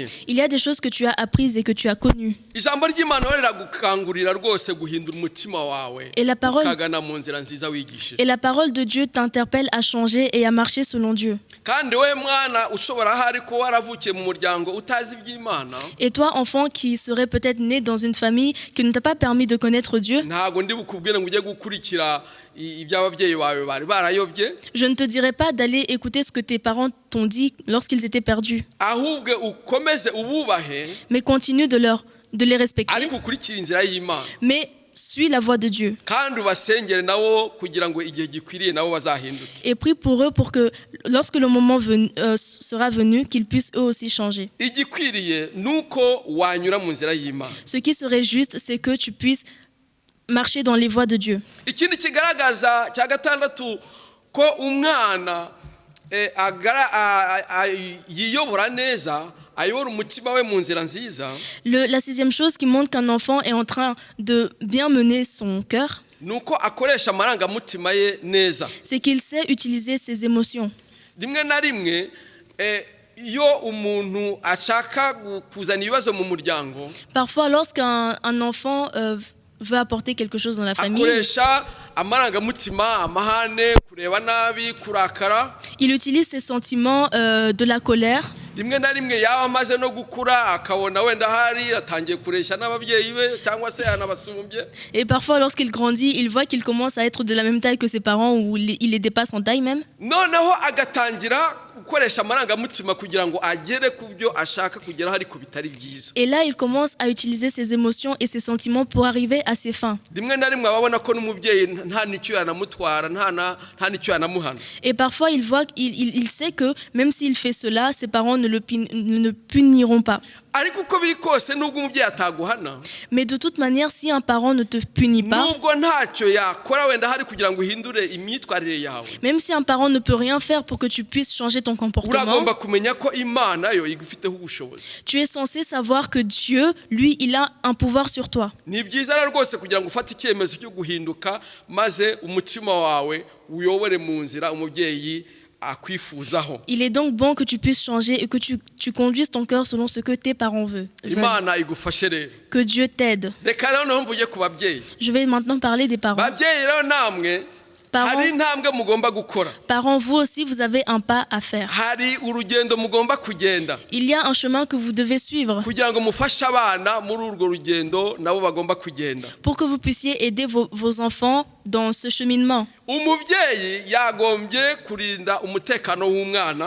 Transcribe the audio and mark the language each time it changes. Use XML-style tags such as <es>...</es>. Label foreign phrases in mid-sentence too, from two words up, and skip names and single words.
<fr>Il y a des choses que tu as apprises et que tu as connues.</fr> <rw>Ijambo ry'Imana riragukangurira rwose guhindura umutima wawe.</rw> <fr>Et la</fr> <rw>ukagana mu nzira nziza wigishije.</rw> <fr>parole de Dieu t'interpelle à changer et à marcher selon Dieu.</fr> <rw>Kandi we mwana ushobora hari ko waravukiye mu muryango utazi iby'Imana.</rw> <fr>Et toi, enfant qui serait peut-être né dans une famille qui ne t'a pas permis de connaître Dieu,</fr> <rw>Ntago ndi bukubwire ngo ujye gukurikira iby'ababyeyi bawe bari barayobye.</rw> <fr>je ne te dirais pas d'aller écouter ce que tes parents t'ont dit lorsqu'ils étaient perdus,</fr> <rw>Ahubwe ukomeze ububahe</rw> <fr>mais continue de les respecter,</fr> <rw>ariko ukurikira inzira y'Imana.</rw> <fr>mais suis la voie de Dieu.</fr> <rw>Kandi ubasengere nabo kugira ngo igihe gikwiriye nabo bazahinduke.</rw> <fr>Et prie pour eux pour que lorsque le moment sera venu, qu'ils puissent eux aussi changer.</fr> <rw>Igikwiriye nuko wanyura mu nzira y'Imana.</rw> <fr>Ce qui serait juste, c'est que tu puisses marcher dans les voies de Dieu.</fr> <rw>Ikindi kigaragaza cya gatandatu ko umwana yiyobora neza ayobora umutima we mu nzira nziza.</rw> <fr>La sixième chose qui montre qu'un enfant est en train de bien mener son cœur,</fr> <rw>Nuko akoresha amarangamutima ye neza.</rw> <fr>c'est qu'il sait utiliser ses émotions.</fr> <rw>Rimwe na rimwe iyo umuntu ashaka kuzana ibibazo mu muryango</rw> <fr>Parfois, lorsqu'un enfant veut apporter quelque chose dans la famille,</fr> <rw>akoresha amarangamutima, amahane, kureba nabi, kurakara.</rw> <fr>il utilise ses sentiments de la colère.</fr> <rw>Rimwe na rimwe yaba amaze no gukura akabona wenda hari atangiye kuresha n'ababyeyi be cyangwa se yanabasumbye.</rw> <fr>Et parfois, lorsqu'il grandit, il voit qu'il commence à être de la même taille que ses parents ou il les dépasse en taille même.</fr> <rw>Noneho agatangira gukoresha amarangamutima kugira ngo agere ku byo ashaka kugeraho ariko bitari byiza.</rw> <fr>Et là, il commence à utiliser ses émotions et ses sentiments pour arriver à ses fins.</fr> <rw>Rimwe na rimwe ababona ko n'umubyeyi nta nicyo yanamutwara, nta nicyo yanamuhana.</rw> <fr>Et parfois, il sait que même s'il fait cela, ses parents ne le puniront pas.</fr> <rw>Ariko uko biri kose nubwo umubyeyi ataguhana,</rw> <fr>Mais de toute manière, si un parent ne te punit pas,</fr> <rw>nubwo ntacyo yakora wenda hari kugira ngo uhindure imyitwarire yawe,</rw> <fr>même si un parent ne peut rien faire pour que tu puisses changer ton comportement,</fr> <rw>uragomba kumenya ko Imana yo igufiteho ubushobozi.</rw> <fr>tu es censé savoir que Dieu, lui, il a un pouvoir sur toi.</fr> <rw>Ni byiza rero rwose kugira ngo ufate icyemezo cyo guhinduka maze umutima wawe uyobore mu nzira umubyeyi akwifuzaho.</rw> <fr>Il est donc bon que tu puisses changer et que tu conduises ton cœur selon ce que tes parents veulent.</fr> <rw>Imana igufashe rero.</rw> <fr>Que Dieu t'aide.</fr> <rw>Reka rero mvuge ku babyeyi.</rw> <fr>Je vais maintenant parler des parents.</fr> <rw>Babyeyi rero namwe hari intambwe mugomba gukora.</rw> <fr>Parents, vous aussi, vous avez un pas à faire.</fr> <rw>Hari urugendo mugomba kugenda.</rw> <fr>Il y a un chemin que vous devez suivre</fr> <rw>kugira ngo mufashe abana muri urwo rugendo nabo bagomba kugenda.</rw> <fr>pour que vous puissiez aider vos enfants dans ce cheminement.</fr> <rw>Umubyeyi yagombye kurinda umutekano w'umwana.</rw>